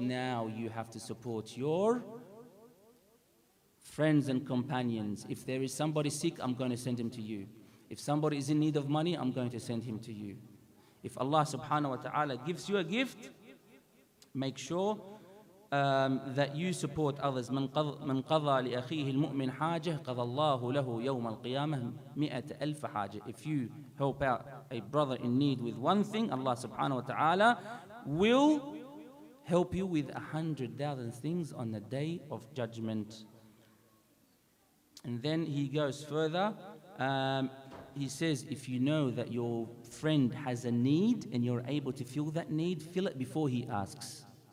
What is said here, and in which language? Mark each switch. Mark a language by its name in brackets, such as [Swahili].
[English] Now you have to support your friends and companions. If there is somebody sick, I'm going to send him to you. If somebody is in need of money, I'm going to send him to you. If Allah subhanahu wa ta'ala gives you a gift, make sure that you support others. [Arabic] من قضى لأخيه المؤمن حاجة قضى الله له يوم القيامة 100,000 حاجة. [English] If you help out a brother in need with one thing, Allah subhanahu wa ta'ala will help you with 100,000 things on the day of judgment. And then he goes further. He says, if you know that your friend has a need and you're able to fill that need, fill it before he asks.